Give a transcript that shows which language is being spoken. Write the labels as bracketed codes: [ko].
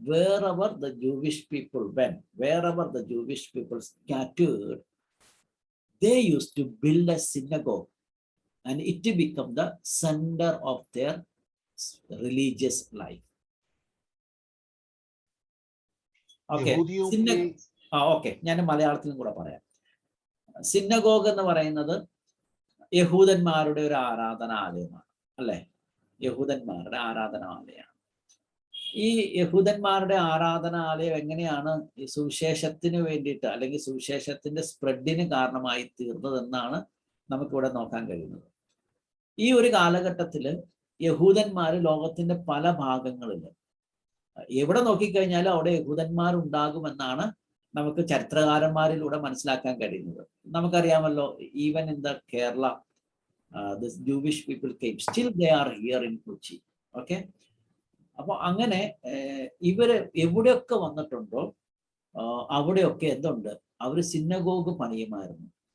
[en] Wherever the Jewish people went, wherever the Jewish people scattered, they used to build a synagogue and it become the center of their religious life. [ml] Okay, okay, ഞാൻ മലയാളത്തിലും കൂടെ പറയാം. Synagogue എന്ന് പറയുന്നത് യഹൂദന്മാരുടെ ഒരു ആരാധനാലയമാണ്, അല്ലെ? യഹൂദന്മാരുടെ ആരാധനാലയമാണ്. ഈ യഹൂദന്മാരുടെ ആരാധനാലയം എങ്ങനെയാണ് ഈ സുവിശേഷത്തിന് വേണ്ടിയിട്ട് അല്ലെങ്കിൽ സുവിശേഷത്തിന്റെ സ്പ്രെഡിന് കാരണമായി തീർന്നതെന്നാണ് നമുക്കിവിടെ നോക്കാൻ കഴിയുന്നത്. ഈ ഒരു കാലഘട്ടത്തില് യഹൂദന്മാര് ലോകത്തിന്റെ പല ഭാഗങ്ങളിൽ എവിടെ നോക്കിക്കഴിഞ്ഞാലും അവിടെ യഹൂദന്മാരുണ്ടാകുമെന്നാണ് നമുക്ക് ചരിത്രകാരന്മാരിലൂടെ മനസ്സിലാക്കാൻ കഴിയുന്നത്. നമുക്കറിയാമല്ലോ, [en] Even in the Kerala the Jewish people came, still they are here in Kochi. [ml] Okay, അപ്പോൾ അങ്ങനെ ഇവര് എവിടെയൊക്കെ വന്നിട്ടുണ്ടോ അവിടെയൊക്കെ എന്തുണ്ട്, അവർ സിനഗോഗ് പണിയുമായിരുന്നു.